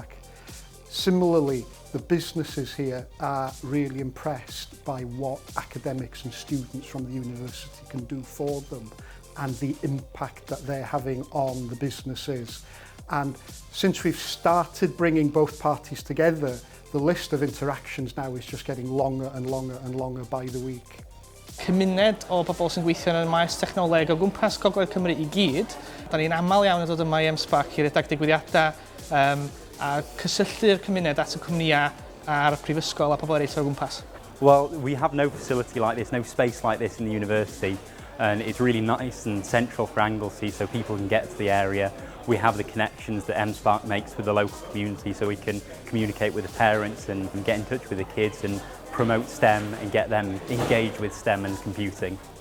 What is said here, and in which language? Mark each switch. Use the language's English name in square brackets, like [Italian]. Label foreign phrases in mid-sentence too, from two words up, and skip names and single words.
[English] Similarly, the businesses here are really impressed by what academics and students from the university can do for them and the impact that they're having on the businesses. And since we've started bringing both parties together, the list of interactions now is just getting longer and longer and longer by the week. [Welsh] Cymuned o bobl sy'n gweithio yn y maes technoleg o gwmpas Gogledd Cymru i gyd. Da ni'n aml iawn yn dod yma i M-SPAC i redag digwyddiadau a cysylltu'r cymuned at y cwmnïau a'r prifysgol a pobl eraill o'r gwmpas. [English] Well, we have no facility like this, no space like this in the university, and it's really nice and central for Anglesey so people can get to the area. We have the connections that M-SPAC makes with the local community so we can communicate with the parents and get in touch with the kids and promote STEM and get them engaged with STEM and computing.